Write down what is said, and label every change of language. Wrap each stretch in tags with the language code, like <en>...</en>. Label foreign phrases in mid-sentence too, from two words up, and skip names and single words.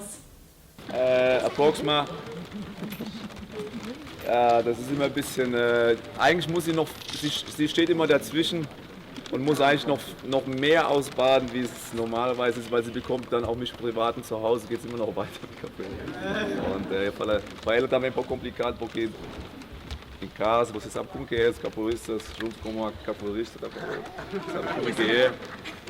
<de>Approxima, ja, das ist immer ein bisschen, eigentlich muss sie noch, sie steht immer dazwischen und muss eigentlich noch mehr ausbaden, wie es normalerweise ist, weil sie bekommt dann auch mich privat und zu Hause geht es immer noch weiter mit Capoeira.</de> <pt>Und para ela também é um pouco complicado, porque em casa você sabe como que é, os capoeiristas junto com uma capoeirista, sabe como que é.</pt>